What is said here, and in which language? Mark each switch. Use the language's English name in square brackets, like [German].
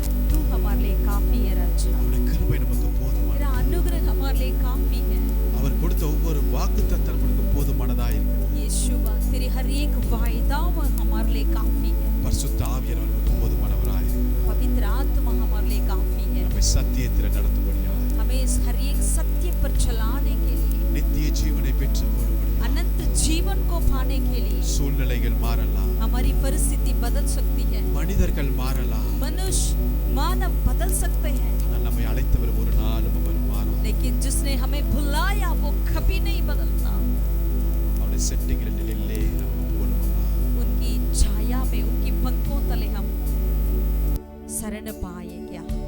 [Hindi] तू हमारे लिए काफी है राजा, [Tamil] அவருடைய கிருபை நமக்கு போதுமானது. [Hindi] तेरा अनुग्रह हमारे लिए काफी है [Tamil] அவர் கொடுத்த ஒவ்வொரு வாக்குத்தத்தம் நமக்கு போதுமானதா இருக்கிறது. [Hindi] यीशुवा, तेरी हर एक वायदा वो हमारे लिए काफी है। [Tamil] பரிசுத்த ஆவியானவர் நமக்கு போதுமானவராக இருக்கிறார். [Hindi] पवित्र आत्मा हमारे लिए काफी है, [Tamil] நம்மை சத்தியத்தில் நடத்தும்படியாக, [Hindi] हमें इस हर एक सत्य पर चलाने के लिए, [Tamil] நித்திய ஜீவனை பெற்றுக்கொள்ளும்படியாக. [Hindi] अनंत जीवन को पाने के लिए [Tamil] சூழ்நிலைகள் மாறலாம், [Hindi] हमारी परिस्थिति बदल सकती है, [Tamil] மனிதர்கள் மாறலாம், [Hindi] मनुष्य मानव बदल सकते हैं, [Tamil] ஆனால் நம்மை அழைத்தவர் ஒரு நாளும் அவர் மாறார். [Hindi] लेकिन जिसने हमें बुलाया वो कभी नहीं बदलता। [Tamil] அவருடைய செட்டிங்கிற நிலையிலே நம்ம போகணுமா? [Hindi] उनकी छाया में, उनकी पंखों तले हम शरण पाए क्या?